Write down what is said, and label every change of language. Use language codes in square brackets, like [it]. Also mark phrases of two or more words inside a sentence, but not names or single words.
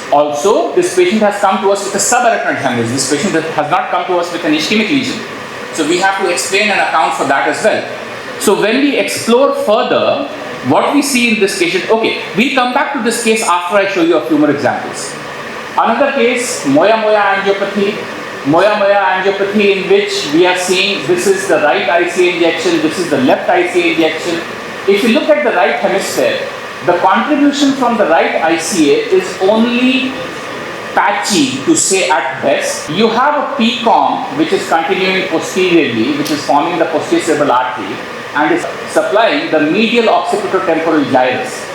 [en] Also, this patient has come to us with a subarachnoid hemorrhage. This patient has not come to us with an ischemic lesion. So we have to explain and account for that as well. So when we explore further, what we see in this patient, okay, we'll come back to this case after I show you a few more examples. Another case, moya-moya angiopathy. Moya-moya angiopathy, in which we are seeing this is the right ICA injection, this is the left ICA injection. If you look at the right hemisphere, the contribution from the right ICA is only patchy, to say at best. You have a PCOM which is continuing posteriorly, which is forming the posterior cerebral artery and is supplying the medial occipitotemporal gyrus.